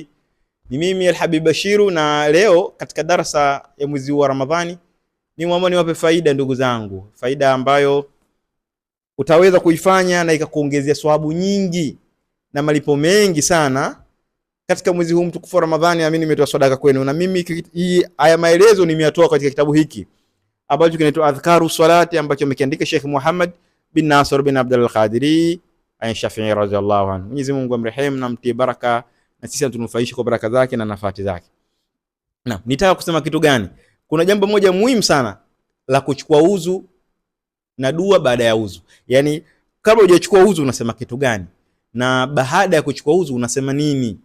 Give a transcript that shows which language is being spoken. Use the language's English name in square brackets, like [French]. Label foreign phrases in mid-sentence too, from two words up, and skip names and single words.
[Swahili] Ni mimi Alhabib Bashiru, na leo katika darasa ya mwezi wa Ramadhani nimeamua niwape faida, ndugu zangu, faida ambayo utaweza kuifanya na ikakuongezea thawabu nyingi na malipo mengi sana katika mwezi huu mtukufu wa Ramadhani. Mimi nimetoa sadaka kwenu, na mimi haya maelezo nimeyatoa katika kitabu hiki ambacho kinaitwa Adhkaru Salati, ambacho amekiandika Sheikh Muhammad bin Nasr bin Abdul Al-Qadiri Ash-Shafi'i [Arabic] رضي الله عنه. [Swahili] Mwenyezi Mungu amrehemu na mtie baraka, na sisi tunufaishe kwa baraka zake na nafati zake. Na nitaka kusema kitu gani? Kuna jambo moja muhimu sana la kuchukua udhu na dua baada ya udhu. Yaani kabla hujachukua udhu unasema kitu gani, na baada ya kuchukua udhu unasema nini?